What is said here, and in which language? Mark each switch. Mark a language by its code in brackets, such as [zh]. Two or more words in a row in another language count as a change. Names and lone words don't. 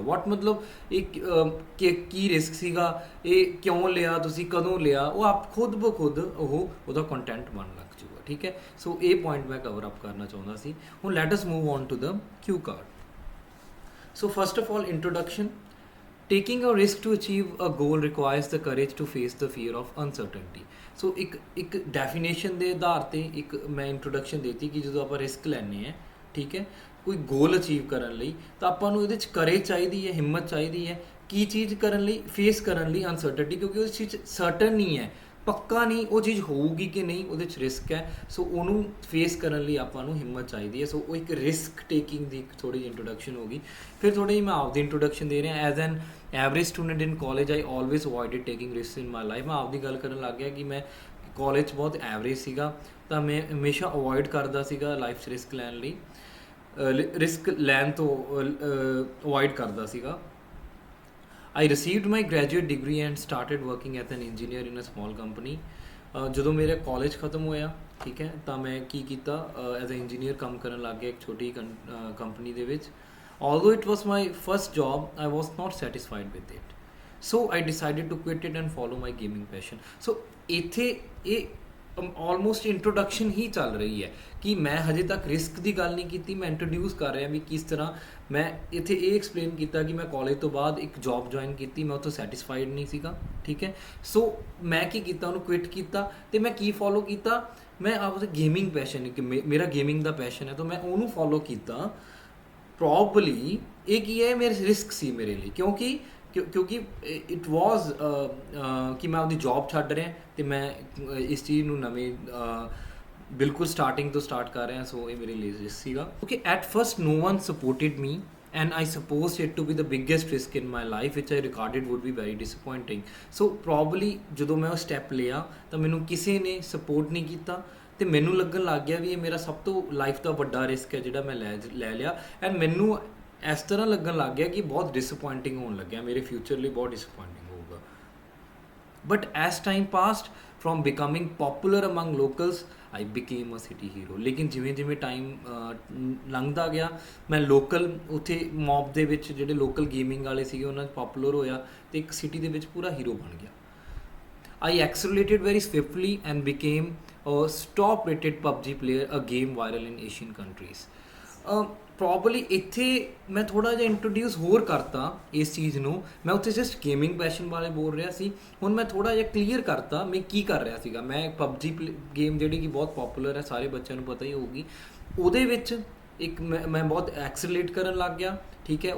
[pa] ਵਾਟ ਮਤਲਬ ਇਹ ਕੀ ਰਿਸਕ ਸੀਗਾ, ਇਹ ਕਿਉਂ ਲਿਆ, ਤੁਸੀਂ ਕਦੋਂ ਲਿਆ, ਉਹ ਆਪ ਖੁਦ ਬ ਖੁਦ ਉਹਦਾ ਕੰਟੈਂਟ ਬਣ ਲੱਗ ਜੂਗਾ, ਠੀਕ ਹੈ। ਸੋ ਇਹ ਪੁਆਇੰਟ ਮੈਂ ਕਵਰ ਅਪ ਕਰਨਾ ਚਾਹੁੰਦਾ ਸੀ। [en] ਹੁਣ let us move on to the cue card. So first of all, introduction. Taking a risk to achieve a goal requires the courage to face the fear of uncertainty. [pa] ਸੋ ਇੱਕ ਡੈਫੀਨੇਸ਼ਨ ਦੇ ਆਧਾਰ 'ਤੇ ਇੱਕ ਮੈਂ ਇੰਟਰੋਡਕਸ਼ਨ ਦੇਤੀ ਕਿ ਜਦੋਂ ਆਪਾਂ ਰਿਸਕ ਲੈਂਦੇ ਹਾਂ, ਠੀਕ ਹੈ, ਕੋਈ [en] goal achieve [pa] ਕਰਨ ਲਈ, ਤਾਂ ਆਪਾਂ ਨੂੰ ਇਹਦੇ 'ਚ ਕਰੇਜ ਚਾਹੀਦੀ ਹੈ, ਹਿੰਮਤ ਚਾਹੀਦੀ ਹੈ। ਕੀ ਚੀਜ਼ ਕਰਨ ਲਈ? ਫੇਸ ਕਰਨ ਲਈ ਅਨਸਰਟਨਟੀ, ਕਿਉਂਕਿ ਉਸ ਚੀਜ਼ ਸਰਟਨ ਨਹੀਂ ਹੈ, ਪੱਕਾ ਨਹੀਂ ਉਹ ਚੀਜ਼ ਹੋਊਗੀ ਕਿ ਨਹੀਂ, ਉਹਦੇ 'ਚ ਰਿਸਕ ਹੈ। ਸੋ ਉਹਨੂੰ ਫੇਸ ਕਰਨ ਲਈ ਆਪਾਂ ਨੂੰ ਹਿੰਮਤ ਚਾਹੀਦੀ ਹੈ। ਸੋ ਉਹ ਇੱਕ [en] risk taking [pa] ਦੀ ਥੋੜ੍ਹੀ ਜਿਹੀ ਇੰਟਰੋਡਕਸ਼ਨ ਹੋ ਗਈ। ਫਿਰ ਥੋੜ੍ਹੀ ਜਿਹੀ ਮੈਂ ਆਪਦੀ ਇੰਟਰੋਡਕਸ਼ਨ ਦੇ ਰਿਹਾ। [en] As an average student in college I always avoided taking risk in my life. [pa] ਮੈਂ ਆਪਦੀ ਗੱਲ ਕਰਨ ਲੱਗ ਗਿਆ ਕਿ ਮੈਂ ਕਾਲਜ 'ਚ ਬਹੁਤ ਐਵਰੇਜ ਸੀਗਾ, ਤਾਂ ਮੈਂ ਹਮੇਸ਼ਾ ਅਵੋਇਡ ਕਰਦਾ ਸੀਗਾ ਲਾਈਫ 'ਚ ਰਿਸਕ ਲੈਣ ਲਈ, ਰਿਸਕ ਲੈਣ ਤੋਂ ਅਵੋਇਡ ਕਰਦਾ ਸੀਗਾ। [en] I received my graduate degree and started working as an engineer in a small company. [pa] ਜਦੋਂ ਮੇਰਾ ਕਾਲਜ ਖਤਮ ਹੋਇਆ, ਠੀਕ ਹੈ, ਤਾਂ ਮੈਂ ਕੀ ਕੀਤਾ, [en] as a engineer [pa] ਕੰਮ ਕਰਨ ਲੱਗ ਗਿਆ ਇੱਕ ਛੋਟੀ ਕੰਪਨੀ ਦੇ ਵਿੱਚ। [en] Although it was my first job, I was not satisfied with it. So I decided to quit it and follow my gaming passion. [pa] So ਇੱਥੇ ਇਹ ਆਲਮੋਸਟ ਇੰਟਰੋਡਕਸ਼ਨ ਹੀ ਚੱਲ ਰਹੀ ਹੈ ਕਿ ਮੈਂ ਹਜੇ ਤੱਕ ਰਿਸਕ ਦੀ ਗੱਲ ਨਹੀਂ ਕੀਤੀ, ਮੈਂ ਇੰਟਰੋਡਿਊਸ ਕਰ ਰਿਹਾ ਵੀ ਕਿਸ ਤਰ੍ਹਾਂ ਮੈਂ ਇੱਥੇ ਇਹ ਐਕਸਪਲੇਨ ਕੀਤਾ ਕਿ ਮੈਂ ਕਾਲਜ ਤੋਂ ਬਾਅਦ ਇੱਕ ਜੌਬ ਜੁਆਇਨ ਕੀਤੀ, ਮੈਂ ਉੱਥੋਂ ਸੈਟਿਸਫਾਈਡ ਨਹੀਂ ਸੀਗਾ, ਠੀਕ ਹੈ। ਸੋ ਮੈਂ ਕੀ ਕੀਤਾ, ਉਹਨੂੰ ਕੁਇਟ ਕੀਤਾ ਅਤੇ ਮੈਂ ਕੀ ਫੋਲੋ ਕੀਤਾ, ਮੈਂ ਆਪਦਾ [en] gaming passion [pa] ਕਿ ਮੇਰਾ ਗੇਮਿੰਗ ਦਾ ਪੈਸ਼ਨ ਹੈ ਤਾਂ ਮੈਂ ਉਹਨੂੰ ਫੋਲੋ ਕੀਤਾ। ਪ੍ਰੋਬਬਲੀ ਇਹ ਕੀ ਹੈ, ਮੇਰੇ ਰਿਸਕ ਸੀ ਮੇਰੇ ਲਈ, ਕਿਉਂਕਿ [en] it was [pa] ਕਿ ਮੈਂ ਆਪਦੀ ਜੌਬ ਛੱਡ ਰਿਹਾ ਅਤੇ ਮੈਂ ਇਸ ਚੀਜ਼ ਨੂੰ ਨਵੇਂ ਬਿਲਕੁਲ ਸਟਾਰਟਿੰਗ ਤੋਂ ਸਟਾਰਟ ਕਰ ਰਿਹਾ। ਸੋ ਇਹ ਮੇਰੇ ਲਈ ਰਿਸਕ ਸੀਗਾ ਕਿਉਂਕਿ [en] at first no one supported me and I supposed it to be the biggest risk in my life which I regarded would be very disappointing. So probably [pa] ਜਦੋਂ ਮੈਂ ਉਹ ਸਟੈਪ ਲਿਆ ਤਾਂ ਮੈਨੂੰ ਕਿਸੇ ਨੇ ਸਪੋਰਟ ਨਹੀਂ ਕੀਤਾ ਅਤੇ ਮੈਨੂੰ ਲੱਗਣ ਲੱਗ ਗਿਆ ਵੀ ਇਹ ਮੇਰਾ ਸਭ ਤੋਂ ਲਾਈਫ ਦਾ ਵੱਡਾ ਰਿਸਕ ਹੈ ਜਿਹੜਾ ਮੈਂ ਲੈ ਲਿਆ। ਐਂਡ ਮੈਨੂੰ ਇਸ ਤਰ੍ਹਾਂ ਲੱਗਣ ਲੱਗ ਗਿਆ ਕਿ ਬਹੁਤ ਡਿਸਅਪੋਇੰਟਿੰਗ ਹੋਣ ਲੱਗਿਆ, ਮੇਰੇ ਫਿਊਚਰ ਲਈ ਬਹੁਤ ਡਿਸਅਪੋਇੰਟਿੰਗ ਹੋਊਗਾ। [en] But as time passed from becoming popular among locals I became a city hero। [pa] ਲੇਕਿਨ ਜਿਵੇਂ ਜਿਵੇਂ ਟਾਈਮ ਲੰਘਦਾ ਗਿਆ ਮੈਂ ਲੋਕਲ ਉੱਥੇ ਮੌਬ ਦੇ ਵਿੱਚ ਜਿਹੜੇ ਲੋਕਲ ਗੇਮਿੰਗ ਵਾਲੇ ਸੀਗੇ ਉਹਨਾਂ 'ਚ ਪੋਪੂਲਰ ਹੋਇਆ ਅਤੇ ਇੱਕ ਸਿਟੀ ਦੇ ਵਿੱਚ ਪੂਰਾ ਹੀਰੋ ਬਣ ਗਿਆ। [en] I accelerated very swiftly and became a top rated PUBG player, a game viral in Asian countries। [pa] ਪ੍ਰੋਬਬਲੀ ਇੱਥੇ ਮੈਂ ਥੋੜ੍ਹਾ ਜਿਹਾ ਇੰਟਰੋਡਿਊਸ ਹੋਰ ਕਰਤਾ ਇਸ ਚੀਜ਼ ਨੂੰ, ਮੈਂ ਉੱਥੇ [en] just gaming passion [pa] ਬਾਰੇ ਬੋਲ ਰਿਹਾ ਸੀ, ਹੁਣ ਮੈਂ ਥੋੜ੍ਹਾ ਜਿਹਾ ਕਲੀਅਰ ਕਰਤਾ ਮੈਂ ਕੀ ਕਰ ਰਿਹਾ ਸੀਗਾ। ਮੈਂ PUBG ਗੇਮ ਜਿਹੜੀ ਕਿ ਬਹੁਤ ਪੋਪੂਲਰ ਹੈ, ਸਾਰੇ ਬੱਚਿਆਂ ਨੂੰ ਪਤਾ ਹੀ ਹੋਊਗੀ, ਉਹਦੇ ਵਿੱਚ ਇੱਕ ਮੈਂ ਬਹੁਤ ਐਕਸਲੇਟ ਕਰਨ ਲੱਗ ਗਿਆ, ਠੀਕ ਹੈ।